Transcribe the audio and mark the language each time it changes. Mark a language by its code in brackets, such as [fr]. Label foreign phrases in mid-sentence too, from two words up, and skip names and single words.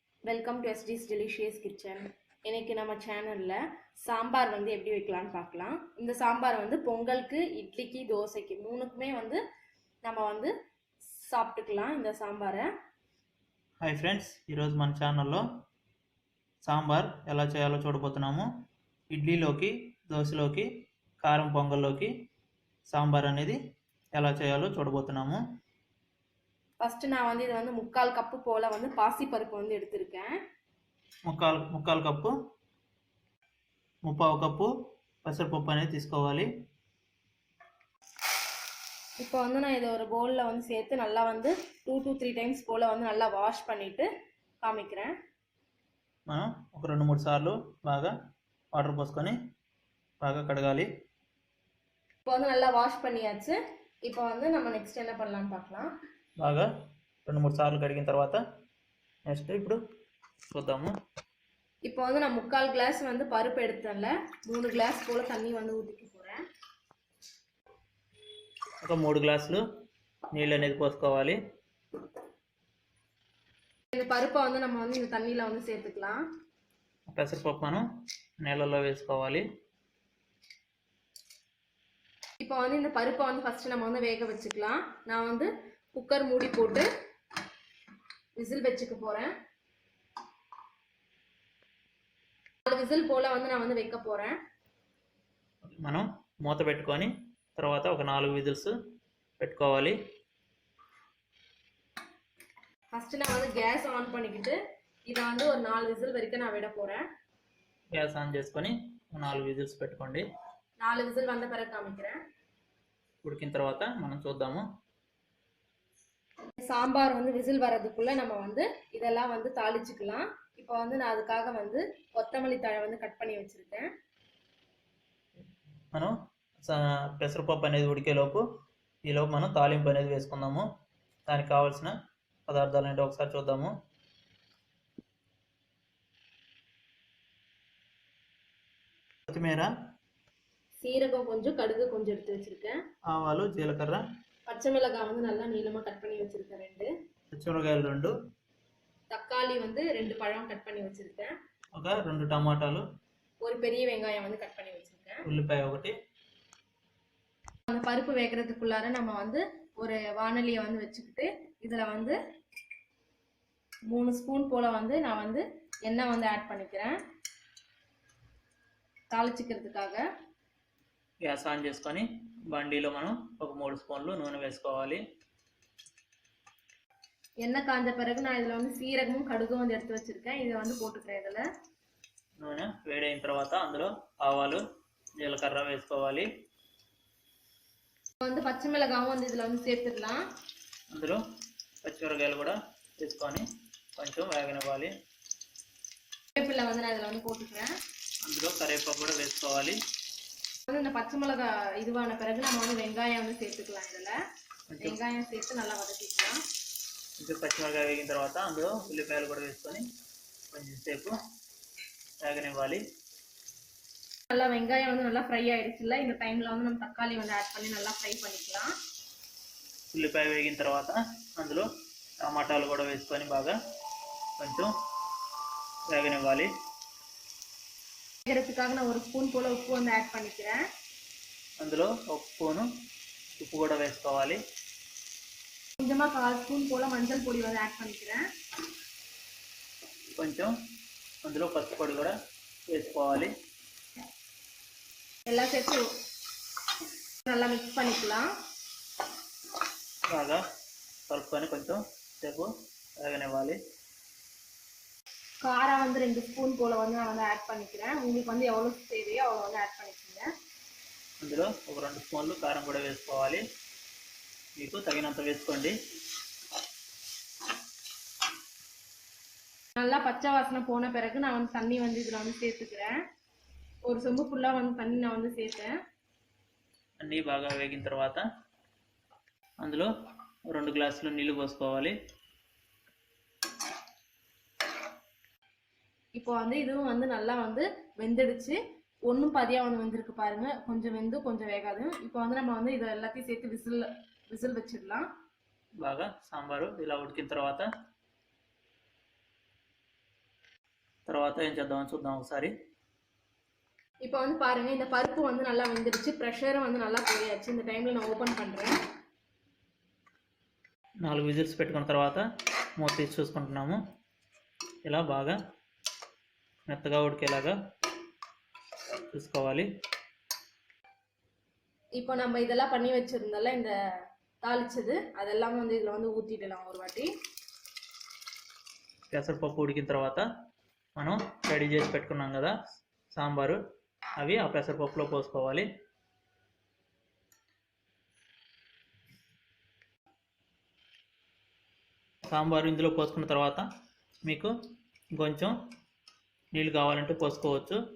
[en] Welcome to Esti's Delicious Kitchen. [ta] இன்னைக்கு நம்ம சேனலில் சாம்பார் வந்து எப்படி வைக்கலான்னு பார்க்கலாம். இந்த சாம்பார் வந்து பொங்கலுக்கு, இட்லிக்கு, தோசைக்கு மூணுக்குமே வந்து நம்ம வந்து சாப்பிட்டுக்கலாம் இந்த సాంబారే. [te] హాయ్ ఫ్రెండ్స్, ఈరోజు మన ఛానల్లో సాంబార్ ఎలా చేయాలో చూడబోతున్నాము. ఇడ్లీలోకి, దోశలోకి, కారం పొంగల్లోకి సాంబార్ అనేది ఎలా చేయాలో చూడబోతున్నాము. [ta] ஃபஸ்ட்டு நான் வந்து இது வந்து 3/4 கப்பு போல் வந்து பாசிப்பருப்பு வந்து எடுத்திருக்கேன். [te] ముక్కాలు కప్పు 3/4 కప్పు పెసరపప్పు అనేది తీసుకోవాలి. [ta] இப்போ வந்து நான் இதை ஒரு பவுலில் வந்து சேர்த்து நல்லா வந்து 2 to 3 டைம்ஸ் போல் வந்து நல்லா வாஷ் பண்ணிவிட்டு காமிக்கிறேன். [te] మనం ఒక 2-3 సార్లు బాగా వాటర్ పోసుకొని బాగా కడగాలి. [ta] இப்போ வந்து நல்லா வாஷ் பண்ணியாச்சு. இப்போ வந்து நம்ம நெக்ஸ்ட் என்ன பண்ணலான்னு பார்க்கலாம். [te] బాగా 2-3 సార్లు కడిగిన తర్వాత నెక్స్ట్ ఇప్పుడు చూద్దాము. [ta] இப்போ வந்து நான் 3/4 கிளாஸ் வந்து பருப்பு எடுத்தேன்ல, 3 கிளாஸ் போல் தண்ணி வந்து ஊற்றிக்க போகிறேன். [te] ఒక 3 గ్లాసులు నీళ్ళు అనేది పోసుకోవాలి. [ta] இந்த பருப்பை வந்து நம்ம வந்து இந்த தண்ணியில் வந்து சேர்த்துக்கலாம். [te] పెసరపప్పు మనం నీళ్ళల్లో వేసుకోవాలి. [ta] இப்போ வந்து இந்த பருப்பை வந்து ஃபஸ்ட்டு நம்ம வந்து வேக வச்சுக்கலாம். நான் வந்து குக்கர் மூடி போட்டு விசில் வச்சுக்க போகிறேன். 4 విజిల్ போல் வந்து நான் வந்து வைக்க போகிறேன். [te] మనం మూత పెట్టుకొని తర్వాత ఒక 4 విజిల్స్ పెట్టుకోవాలి. [ta] ஃபஸ்ட்டு நான் வந்து கேஸ் ஆன் பண்ணிக்கிட்டு இதை வந்து ஒரு 4 విజిల్ வரைக்கும் நான் விட போகிறேன். [te] గ్యాస్ ఆన్ చేసుకొని 4 విజిల్స్ పెట్టుకోండి. [ta] 4 విజిల్ வந்த பிறகு காமிக்கிறேன். [te] ఉడికిన తర్వాత మనం చూద్దాము. [ta] சாம்பார் வந்து விசில் வர்றதுக்குள்ளே நம்ம வந்து இதெல்லாம் வந்து தாளிச்சுக்கலாம். இப்போ வந்து நான் அதுக்காக வந்து கொத்தமல்லி தழை வந்து கட் பண்ணி வச்சுருக்கேன். [te] మనం పెసరపప్పు అనేది ఉడికేలోపు ఈలోపు మనం తాలింపు అనేది వేసుకుందాము. దానికి కావాల్సిన పదార్థాలు ఏంటో ఒకసారి చూద్దాము. కొత్తిమీర, [ta] சீரகம் கொஞ்சம், கடுகு கொஞ்சம் எடுத்து வச்சுருக்கேன். [te] ఆవాలు, జీలకర్ర, [ta] பச்சை மிளகாய் வந்து நல்லா நீளமாக கட் பண்ணி வச்சுருக்கேன் 2. [te] పచ్చిమిరకాయలు 2, [ta] தக்காளி வந்து 2 பழம் கட் பண்ணி வச்சுருக்கேன். [te] ఒక 2 టమాటాలు, [ta] ஒரு பெரிய வெங்காயம் வந்து கட் பண்ணி வச்சுருக்கேன். [te] ఉల్లిపాయ 1. [ta] அந்த பருப்பு வேகிறதுக்குள்ளார நம்ம வந்து ஒரு வானலியை வந்து வச்சுக்கிட்டு இதில் வந்து 3 ஸ்பூன் போல் வந்து நான் வந்து எண்ணெய் வந்து ஆட் பண்ணிக்கிறேன் தாளிச்சிக்கிறதுக்காக. [te] గ్యాస్ ఆన్ చేసుకొని బండిలో మనం ఒక 3 స్పూన్లు నూనె వేసుకోవాలి. [ta] எண்ணெய் காஞ்ச பிறகு நான் இதில் வந்து சீரகமும் கடுகும் வந்து எடுத்து வச்சுருக்கேன். இதை வந்து போட்டுக்கிறேன். இதில் [te] నూనె వేడైన తర్వాత అందులో ఆవాలు, జీలకర్ర వేసుకోవాలి. [ta] வந்து பச்சை மிளகாவும் வந்து இதில் வந்து சேர்த்துடலாம். [te] అందులో పచ్చిమిరకాయలు కూడా వేసుకొని కొంచెం వేగనివ్వాలి. [ta] கருவேப்பிலை வந்து நான் இதில் வந்து போட்டுக்கிறேன். [te] అందులో కరివేపాకు కూడా వేసుకోవాలి. [ta] வந்து இந்த பச்சை மிளகா இதுவான பிறகு நம்ம வந்து வெங்காயம் வந்து சேர்த்துக்கலாம். இதில் வெங்காயம் சேர்த்து நல்லா வதக்கிக்கலாம். [te] కొంచెం పచ్చిమిరకాయ వేగిన తర్వాత అందులో ఉల్లిపాయలు కూడా వేసుకొని కొంచెం సేపు వేగనివ్వాలి. [ta] நல்லா வெங்காயம் வந்து நல்லா ஃப்ரை ஆயிடுச்சுல்ல, இந்த டைமில் வந்து நம்ம தக்காளி வந்து ஆட் பண்ணி நல்லா ஃப்ரை பண்ணிக்கலாம். [te] ఉల్లిపాయ వేగిన తర్వాత అందులో టమాటాలు కూడా వేసుకొని బాగా కొంచెం వేగనివ్వాలి. [ta] வேகிறதுக்காக நான் 1 ஸ்பூன் போல் உப்பு வந்து ஆட் பண்ணிக்கிறேன். [te] అందులో ఒక స్పూను ఉప్పు కూడా వేసుకోవాలి. [ta] கொஞ்சமாக 1/4 ஸ்பூன் போல் மஞ்சள் பொடி வந்து ஆட் பண்ணிக்கிறேன். [te] కొంచెం అందులో పసుపు పొడి కూడా వేసుకోవాలి. [ta] எல்லாம் சேர்த்து நல்லா மிக்ஸ் பண்ணிக்கலாம். [te] బాగా కలుపుకొని కొంచెం సేపు వేగనివ్వాలి. [ta] காரம் வந்து 2 ஸ்பூன் போல் வந்து நான் வந்து ஆட் பண்ணிக்கிறேன். உங்களுக்கு வந்து எவ்வளோ தேவையோ அவ்வளோ வந்து ஆட் பண்ணிக்கோங்க. [te] అందులో ఒక 2 స్పూన్లు కారం కూడా వేసుకోవాలి. మీకు తగినంత వేసుకోండి. [ta] நல்லா பச்சை வாசனை போன பிறகு நான் வந்து தண்ணி வந்து இதில் வந்து சேர்த்துக்கிறேன். ஒரு சொம்பு ஃபுல்லாக வந்து தண்ணி நான் வந்து சேர்த்தேன். [te] అన్నీ బాగా వేగిన తర్వాత అందులో 2 గ్లాసులు నీళ్లు పోసుకోవాలి. [ta] இப்போ வந்து இதுவும் வந்து நல்லா வந்து வெந்துடுச்சு. ஒன்றும் பாதியாக வந்து வெந்திருக்கு பாருங்க. கொஞ்சம் வெந்து கொஞ்சம் வேகாது. இப்போ வந்து நம்ம வந்து இதை எல்லாத்தையும் சேர்த்து விசில் வச்சிடலாம். [te] బాగా సాంబారు ఇలా ఉడికిన తర్వాత తర్వాత ఏం చేద్దామని చూద్దాం ఒకసారి. [ta] இப்போ வந்து பாருங்க இந்த பருப்பு வந்து நல்லா வெந்துடுச்சு, ப்ரெஷரும் வந்து நல்லா போயாச்சு. இந்த டைமில் நான் ఓపెన్ பண்ணுறேன். [te] 4 విజిల్స్ పెట్టుకున్న తర్వాత మూత తీసి చూసుకుంటున్నాము. ఇలా బాగా మెత్తగా ఉడికేలాగా చూసుకోవాలి. [ta] இப்போ நம்ம இதெல்லாம் பண்ணி வச்சிருந்தோம்ல இந்த தாளிச்சது அதெல்லாம் வந்து இதில் வந்து ஊற்றிடலாம் ஒரு வாட்டி. [te] పెసరపప్పు ఉడికిన తర్వాత మనం రెడీ చేసి పెట్టుకున్నాం కదా సాంబారు, అవి ఆ పెసరపప్పులో పోసుకోవాలి. సాంబారు ఇందులో పోసుకున్న తర్వాత మీకు కొంచెం నీళ్ళు కావాలంటే పోసుకోవచ్చు.